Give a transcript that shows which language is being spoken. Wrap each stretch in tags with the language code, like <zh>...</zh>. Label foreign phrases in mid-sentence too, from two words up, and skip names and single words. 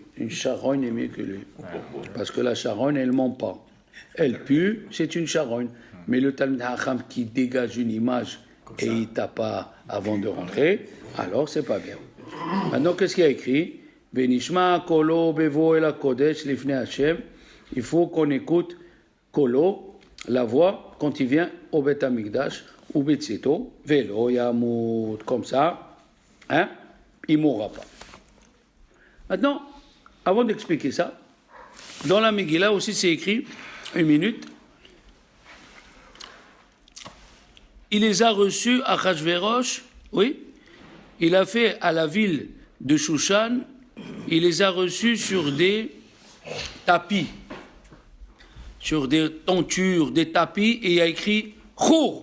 <fr>Une charogne est mieux que lui. Parce que la charogne, elle ne ment pas. Elle pue, c'est une charogne. Mais le Talmid Chacham qui dégage une image et il ne tape pas avant de rentrer, alors c'est pas bien. Maintenant, qu'est-ce qu'il y a écrit?</fr> <he>ונשמע קולו בבואו אל הקודש לפני השם.</he> <fr>Il faut qu'on écoute kolo, la voix, quand il vient au Beth Amikdash, ou</fr> <he>בצאתו, ולא ימות,</he> <fr>comme ça, il ne mourra pas. Maintenant, avant d'expliquer ça, dans la Megillah aussi c'est écrit, 1 minute, il les a reçus à Achashverosh, oui, il a fait à la ville de Shushan, il les a reçus sur des tapis, sur des tentures, des tapis, et il a écrit Chour.</fr>